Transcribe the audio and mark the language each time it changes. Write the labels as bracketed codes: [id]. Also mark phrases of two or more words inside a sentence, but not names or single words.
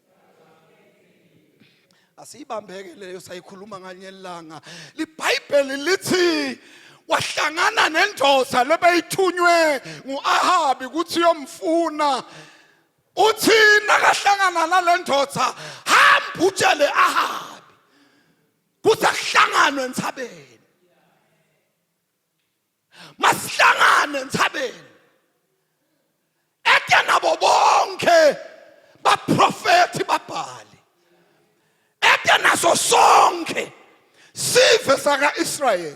[ss] Asiyibambeke leyo sayikhuluma nganye ilanga. IBhayibheli lithi wahlangana nendoda lebeyithunywe nguAhabi ukuthi yomfuna. Uthi nakahlangana nalendoda, hamba utshele Ahabi kuthi akuhlanganwe entsabeni. Masihlangane entsabeni. Ete nabo bonke baprofeti babhali. Ete naso sonke sive saka Israel.